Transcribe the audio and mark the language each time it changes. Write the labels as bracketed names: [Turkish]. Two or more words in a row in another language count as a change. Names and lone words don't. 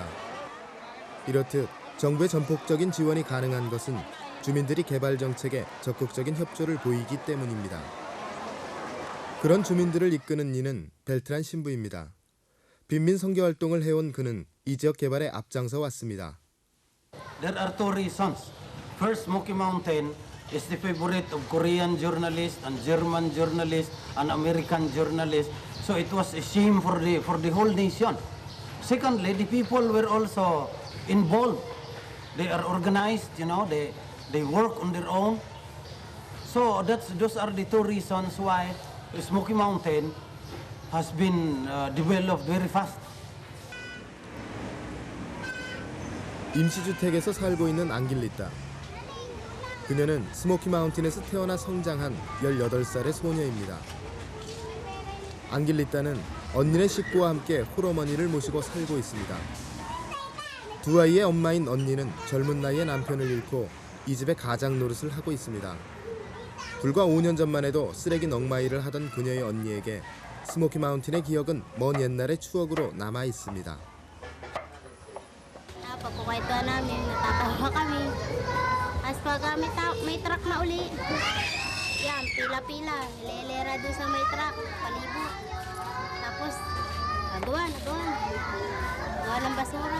[Korean] 이렇듯 정부의 전폭적인 지원이 가능한 것은 주민들이 개발 정책에 적극적인 협조를 보이기 때문입니다. 그런 주민들을 이끄는 이는 벨트란 신부입니다. 빈민 선교 활동을 해온 그는 이 지역 개발에 앞장서 왔습니다. [English] There are two reasons. First, Smoky Mountain is the favorite of Korean journalists and German journalists and American journalists. So it was a shame for the whole nation. Secondly, the people were also involved. They are organized, they work on their own. So those are the two reasons why Smoky Mountain has been developed very fast. [Korean] 임시주택에서 살고 있는 앙길리타. 그녀는 스모키 마운틴에서 태어나 성장한 18살의 소녀입니다. 앙길리타는 언니네 식구와 함께 홀어머니를 모시고 살고 있습니다. 두 아이의 엄마인 언니는 젊은 나이에 남편을 잃고 이 집에 가장 노릇을 하고 있습니다. 불과 5년 전만 해도 쓰레기 넝마이를 하던 그녀의 언니에게 스모키 마운틴의 기억은 먼 옛날의 추억으로 남아 있습니다. [Filipino] Pagkukwentuhan namin, natatawa kami. Tapos pag may truck na uli, yan, pila-pila, hilera doon sa may truck, palibo. Tapos, nagawa ng basura.